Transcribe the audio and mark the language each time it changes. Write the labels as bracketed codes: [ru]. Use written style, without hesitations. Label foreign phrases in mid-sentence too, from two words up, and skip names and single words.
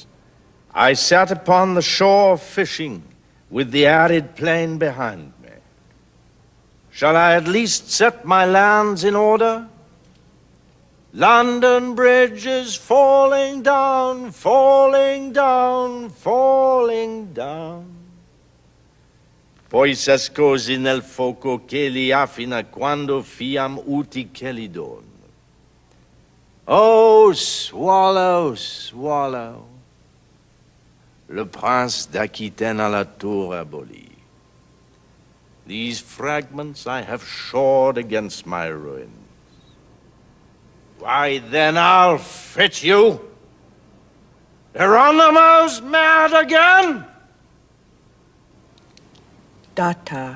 [en] I sat upon the shore fishing with the arid plain behind me. Shall I at least set my lands in order? London Bridge is falling down, falling down, falling down. [it] Poi s'ascosi nel fuoco che li affina [la] quando fiam uti chelidon. [en] Oh, swallow, swallow, [fr] le prince d'Aquitaine à la tour abolie. [en] These fragments I have shored against my ruin. Why, then I'll fit you. Hieronymo's mad again? Data.